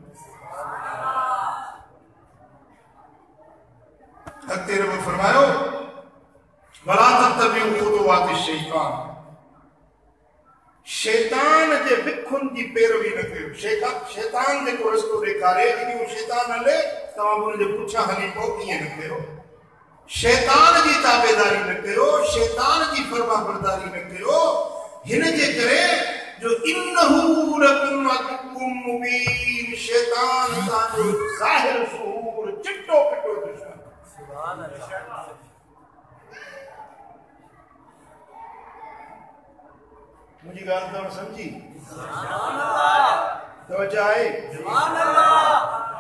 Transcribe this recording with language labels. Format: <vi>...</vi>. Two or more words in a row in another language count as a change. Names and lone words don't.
<sd>अॻिते रब फरमायो</sd> <ar>ولا تتبعوا خطوات الشيطان,</ar> <sd>शैतान जे विखुनि जी पैरवी न कयो। शैतान जेको रस्तो ॾेखारे अॻियूं शैतान हले तव्हां बि हुनजे पुठियां हली पोइ ईअं न कयो। शैतान जी ताबेदारी न कयो, शैतान जी फरमाबरदारी न कयो। हिन जे करे जो</sd> <ar>إنه لكم عدو مبين,</ar> <sd>शैतान तव्हांजो ज़ाहिर सुहूर चिट्टो पिटो दुश्मन।</sd> <ar>سبحان الله.</ar> <sd>मुझी गाल तव्हां समझी?</sd> <ar>سبحان الله.</ar> <sd>तवज्जो आहे?</sd> <ar>سبحان الله.</ar>